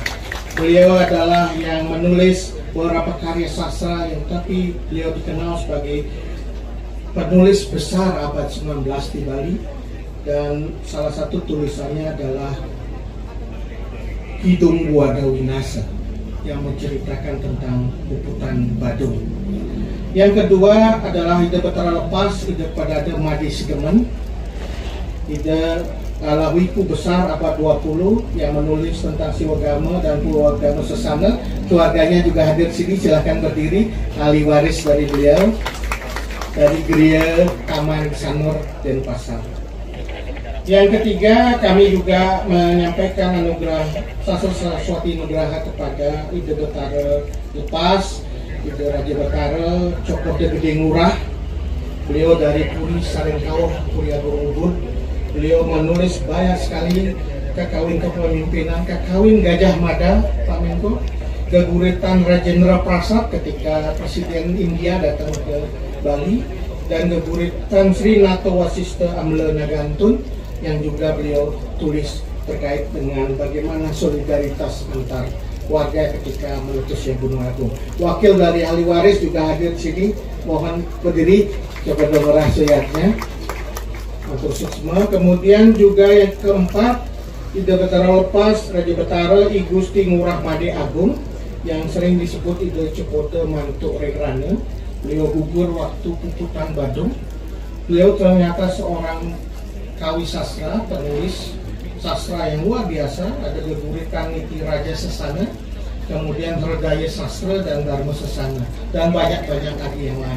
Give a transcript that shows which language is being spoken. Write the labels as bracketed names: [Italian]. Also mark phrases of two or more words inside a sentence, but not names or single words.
[Indonesian] Beliau adalah yang menulis beberapa karya sastra yang tapi beliau dikenal sebagai penulis besar abad 19 di Bali, dan salah satu tulisannya adalah Kidung Wada Winasa yang menceritakan tentang Puputan Badung. Yang kedua adalah Ida Betara Lepas, Ida Padada Madi Segemen, Ida Alawiku Besar abad 20 yang menulis tentang Siwagama dan Purwagama Sesana. Keluarganya juga hadir sini, silahkan berdiri. Ahli waris dari beliau dari Geria Taman Sanur Denpasar. Yang ketiga, kami juga menyampaikan anugerah Sastra Saraswati Nugraha kepada Ida Betara Lepas, Ida Raja Betara Cokro Gede Ngurah. Beliau dari Puri Sarengkauh, Puri Agung Ubud. Beliau menulis banyak sekali kakawin kepemimpinan, kakawin Gajah Mada, Pak Menko, geguritan Rajendra Prasad ketika Presiden India datang ke Bali, dan geguritan Sri Nato Wasista Amla Nagantun yang juga beliau tulis terkait dengan bagaimana solidaritas antar warga ketika meletusnya Gunung Agung. Wakil dari ahli waris juga hadir di sini, mohon berdiri, coba nomor rahasianya. Kemudian juga yang keempat, Ida Betara Lepas, Raja Betara I Gusti Ngurah Made Agung yang sering disebut Ida Cepote Mantuk Regrane. Beliau gugur waktu Puputan Badung. Beliau ternyata seorang kawi sastra, penulis sastra yang luar biasa. Ada geguritan Niti Raja Sesana, kemudian Herdaya Sastra dan Dharma Sesana, dan banyak-banyak lagi yang lain.